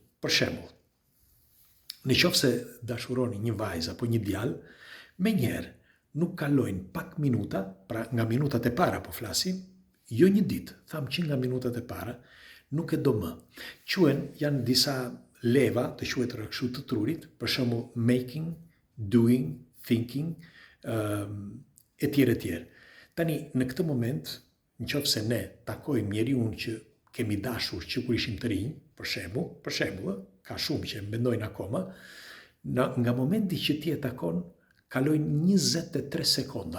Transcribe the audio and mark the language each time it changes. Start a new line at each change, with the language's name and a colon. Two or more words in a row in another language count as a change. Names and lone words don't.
Albanian: Për shembull, nëse dashuroni një vajzë apo një djalë, menjëherë nuk kalojnë pak minuta, pra nga minutat e para po flasim, jo një ditë, thamë që nga minutat e para, nuk e do më. Janë disa leva të quajtura kështu të trurit, për shembull
English: making, doing, thinking,
Albanian: etj. Tani, në këtë moment, nëse ne takojmë njeriun që kemi dashur që kur ishim të rinj, për shembull, ka shumë që mendojnë akoma, nga momenti që ti e takon, kalojnë 23 sekonda.